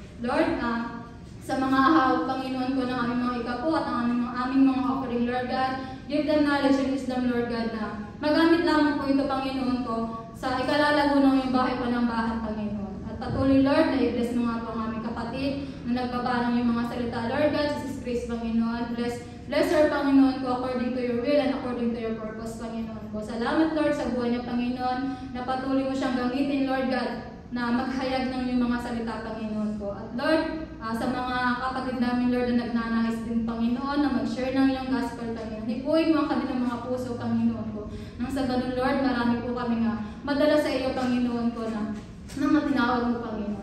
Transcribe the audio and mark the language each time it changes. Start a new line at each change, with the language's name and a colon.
Filipino: Lord, sa mga ahawag, Panginoon ko, ng aming mga ikapo at ang aming mga offering, Lord God,
English: give them knowledge and wisdom,
Filipino: Lord God, na magamit lamang po ito, Panginoon ko, sa ikalalago ng iyong bahay panambahan, Panginoon. At patuloy, Lord, na i-bless mo nga po ang aming kapatid na nagbaba ng iyong mga salita, Lord God, Jesus Christ, Panginoon.
English: Bless her,
Filipino: Panginoon ko,
English: according to your will and according to your purpose, Panginoon ko.
Filipino: Salamat, Lord, sa buhay niya, Panginoon, na patuloy mo siyang gamitin, Lord God, na maghayag ng iyong mga salita, Panginoon ko. At Lord, sa mga kapatid namin, Lord, na nagnanais din, Panginoon, na mag-share ng iyong gospel, Panginoon. Ipuin mo ang kanilang mga puso, Panginoon ko. Nang sa ganun, Lord, marami po kami madala sa iyo, Panginoon ko, na tinawag mo, Panginoon.